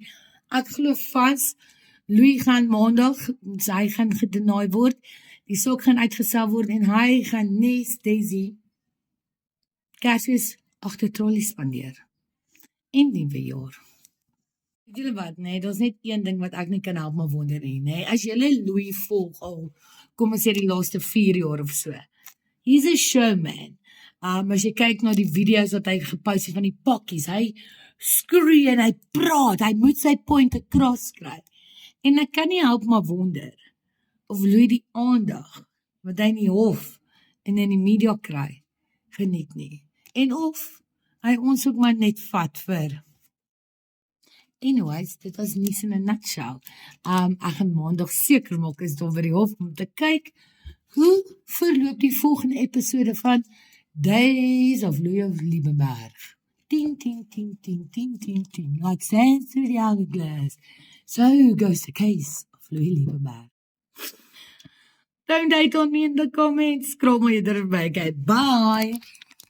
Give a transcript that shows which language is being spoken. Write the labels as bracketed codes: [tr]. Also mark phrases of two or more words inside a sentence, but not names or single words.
[af] Ek glo vas, Louis gaan maandag, hy gaan gedanaai word, die saak gaan uitgestel word, en hy gaan nes Daisy Kersfees agter trollies spandeer. En Nuwejaar. Weet julle wat, nee, daar's net een ding wat ek nie kan help maar wonder nie, nee. As julle Louis volg al, kom ons sê die laaste 4 jaar of so. [en] He's a showman. [af] As jy kyk na die video's wat hy gepost het van die pakkies, hy skree en hy praat, hy moet sy [en] point across [af] kry. En ek kan nie help maar wonder, of Louis die aandag, wat hy in die hof en in die media kry, geniet nie. En of hy ons ook maar net vat vir. Anyways, dit was nie in 'n nutshell. Ek gaan maandag seker maak is daar by die hof om te kyk hoe verloop die volgende episode van Days of Louis Liebenberg. Ting, ting, ting, ting, ting, ting, ting, [en] like sands through the hourglass. So goes the case of Louis Liebenberg. Don't hate on me in the comments. Scroll my other back. Bye.